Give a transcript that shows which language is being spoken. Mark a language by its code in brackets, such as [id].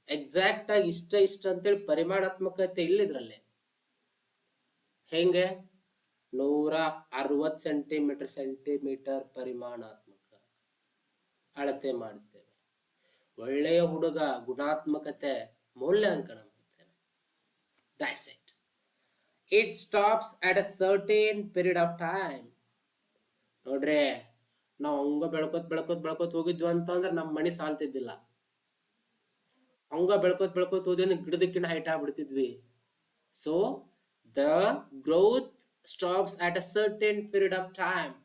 [kn] Exact ಆಗಿ ಇಷ್ಟ ಅಂತೇಳಿ ಪರಿಮಾಣಾತ್ಮಕತೆ ಇಲ್ಲಿದ್ರಲ್ಲೇ. ಹೆಂಗೆ? 160 ಸೆಂಟಿಮೀಟರ್ ಪರಿಮಾಣಾತ್ಮಕ ಅಳತೆ ಮಾಡ್ತೇವೆ. ಒಳ್ಳೆಯ ಹುಡುಗ ಗುಣಾತ್ಮಕತೆ ಮೌಲ್ಯಾಂಕನ ಮಾಡ್ತೇವೆ. [en] That's it. It stops at a certain period of time. [kn] ನೋಡ್ರಿ, ನಾವು ಹಂಗ ಬೆಳ್ಕೋತ್ ಹೋಗಿದ್ವಿ ಅಂತಂದ್ರೆ ನಮ್ಮ ಮನಿ ಸಾಲ್ತಿದ್ದಿಲ್ಲ. ಹಂಗ ಬೆಳ್ಕೋತ್ ಹೋದ್ವಿ ಅಂದ್ರೆ ಗಿಡದಕ್ಕಿನ್ನ height ಆಗ್ಬಿಡ್ತಿದ್ವಿ. [en] So the growth stops at a certain period of time.